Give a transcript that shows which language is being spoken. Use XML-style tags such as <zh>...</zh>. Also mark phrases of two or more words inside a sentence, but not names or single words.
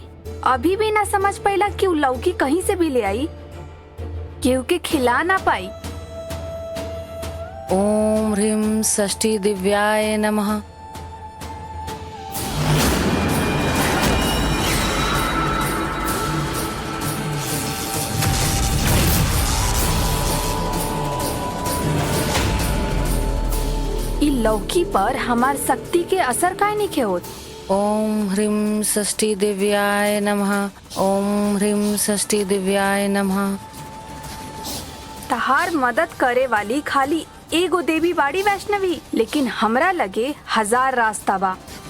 <bho>अभी भी ना समझ पाइला कि उ लौकी कहीं से भी ले आई, केहू के खिला ना पाई।</bho> <sa>ओम ह्रीं षष्ठी दिव्याय नमः।</sa> <bho>इ लौकी पर हमार शक्ति के असर काहे नहीं होत?</bho> <sa>ओम ह्रीं षष्ठी दिव्याय नमः। ओम ह्रीं षष्ठी दिव्याय नमः।</sa> <bho>तहार मदद करे वाली खाली एगो देवी बाड़ी वैष्णवी, लेकिन हमरा लगे 1000 रास्ता बा।</bho>